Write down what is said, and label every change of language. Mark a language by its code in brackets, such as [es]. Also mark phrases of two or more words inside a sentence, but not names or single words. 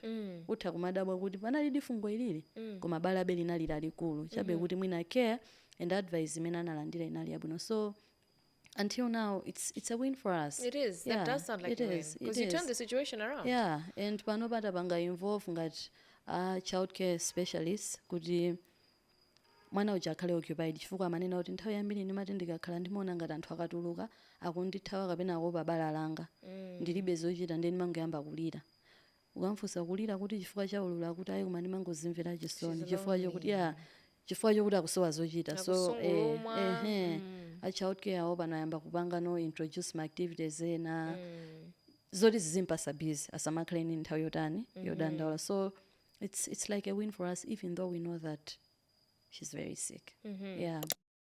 [ny] Utha kumadabwa kuti panalidi fungo ilili, koma balabe linali lalikulu. Chabe kuti mwina [en] care and advice [ny] imene analandira inali yabwino. [en] So until now, it's a win for us. It is. Yeah, that does sound like a win. Because you turned the situation around. [ny] Yeah, and pano pata panga involve ngati [en] child care specialists [ny] kuti mwana uja akhale occupied chifukwa amanena kuti nthawi yambiri ndimati ndikakhala ndimaona ngati anthu akatuluka akundithawa kapena akopa bala langa ndilibe zochita ndi ndimangoyamba kulira. Ukamfunsa kulira kuti chifukwa cha ululu kuti ayi koma ndimangozimvera chisoni chifukwa chokuti akusowa zochita. So [en] a child care [ny] awo panayamba kupanga [en] no introduce [ny] ma activities ena zoti zizimpasa busy asamakhale ni nthawi yodandaula. [en] So it's like a win for us even though we know that she's very sick. Yeah.